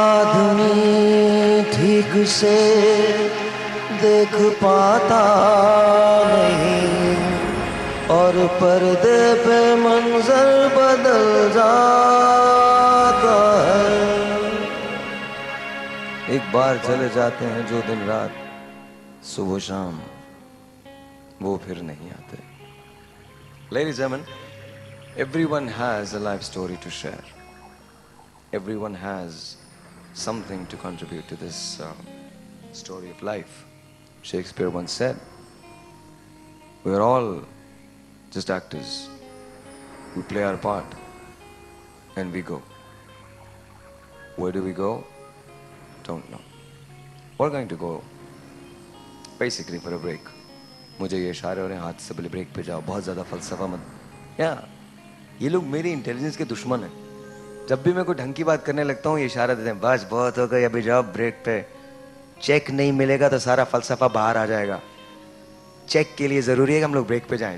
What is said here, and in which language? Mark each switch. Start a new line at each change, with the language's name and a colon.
Hindi: से देख पाता नहीं और पर्दे पे मंजर बदल जाता है। एक बार चले जाते हैं जो दिन रात, सुबह शाम वो फिर नहीं आते।
English: Ladies and gentlemen, everyone has a life story to share. Everyone has something to contribute to this story of life. Shakespeare once said, we are all just actors. We play our part and we go. Where do we go? Don't know. We're going to go basically for a break.
Hindi: मुझे ये इशारे हो रहे हैं हाथ से, बोले break पे जाओ, बहुत ज़्यादा फलसफा मत। ये लोग मेरी इंटेलिजेंस के दुश्मन हैं। जब भी मैं कोई ढंग की बात करने लगता हूँ ये इशारा देते हैं, बस बहुत हो गया, अभी जाओ ब्रेक पे। चेक नहीं मिलेगा तो सारा फलसफा बाहर आ जाएगा। चेक के लिए जरूरी है कि हम लोग ब्रेक पे जाएं।